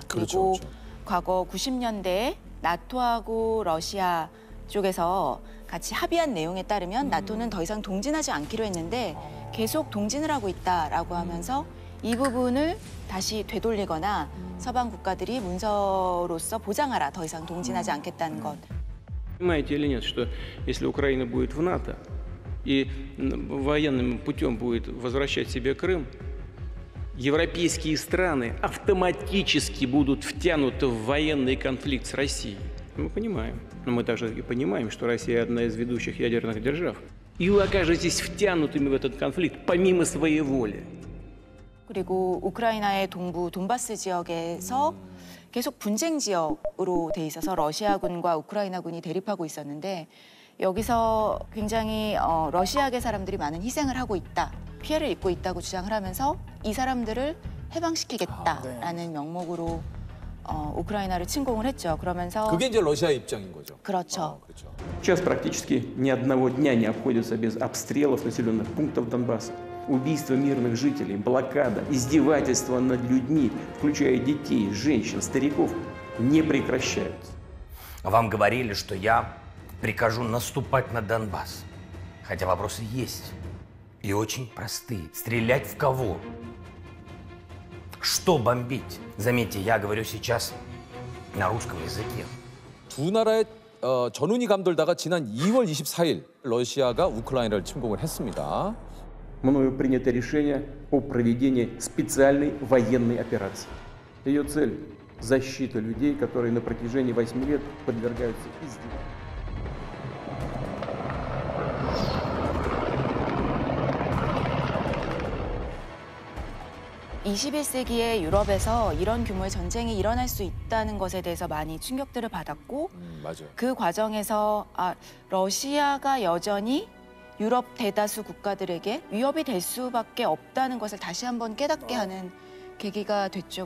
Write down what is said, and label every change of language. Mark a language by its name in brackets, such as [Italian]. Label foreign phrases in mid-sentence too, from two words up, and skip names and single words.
[Korean] 그리고 과거 90년대에 나토하고 러시아 쪽에서 같이 합의한 내용에 따르면 나토는 더 이상 동진하지 않기로 했는데 계속 동진을 하고 있다라고 하면서 이 부분을 다시 되돌리거나 서방 국가들이 문서로서 보장하라, 더 이상 동진하지 않겠다는 것. [Russian] Понимаете или нет, что если Украина будет в НАТО и военным путем будет возвращать себе Крым, европейские страны автоматически будут втянуты в военный конфликт с Россией. Мы понимаем. Но мы также и понимаем, что Россия одна из ведущих ядерных держав. И вы окажетесь втянутыми в этот конфликт помимо своей воли. [Korean] 그리고 우크라이나의 동부 돈바스 지역에서 계속 분쟁 지역으로 돼 있어서 러시아군과 우크라이나군이 대립하고 있었는데 여기서 굉장히 러시아계 사람들이 많은 희생을 하고 있다, 피해를 입고 있다고 주장을 하면서 이 사람들을 해방시키겠다라는 명목으로 우크라이나를 침공을 했죠. 그러면서 그게 이제 러시아의 입장인 거죠. 그렇죠. 그렇죠. [Russian] Сейчас практически ни одного дня не обходится без обстрелов населенных пунктов Донбасса. Убийства мирных жителей, блокада, издевательства над людьми, включая детей, женщин, стариков, не прекращаются. Вам говорили, что я прикажу наступать на Донбасс. Хотя вопросы есть. И очень простые. Стрелять в кого? Что бомбить? Заметьте, я говорю сейчас на русском языке. [Korean] 두 나라의 전운이 감돌다가 지난 2월 24일 러시아가 우크라이나를 침공을 했습니다. [Russian] Мною принято решение о проведении специальной военной операции. Ее цель – защита людей, которые на протяжении 8 лет подвергаются издевательствам. [Korean] 21세기의 유럽에서 이런 규모의 전쟁이 일어날 수 있다는 것에 대해서 많이 충격들을 받았고 맞아요. 그 과정에서 러시아가 여전히 유럽 대다수 국가들에게 위협이 될 수밖에 없다는 것을 다시 한번 깨닫게 하는 계기가 됐죠.